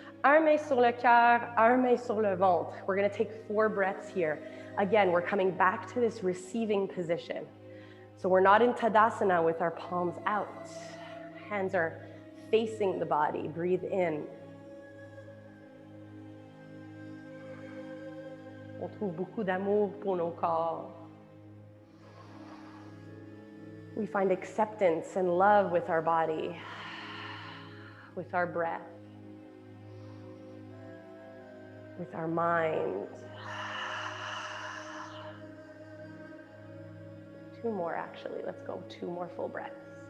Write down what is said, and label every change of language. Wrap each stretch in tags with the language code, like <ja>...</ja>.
<fr>Un main sur le cœur, un main sur le ventre.</fr> <en>We're going to take 4 breaths here. Again, we're coming back to this receiving position. So we're not in Tadasana with our palms out. Hands are facing the body. Breathe in.</en> <fr>On trouve beaucoup d'amour pour nos corps.</fr> <en>We find acceptance and love with our body, with our breath, with our mind. 2 more, actually. Let's go 2 more full breaths.</en>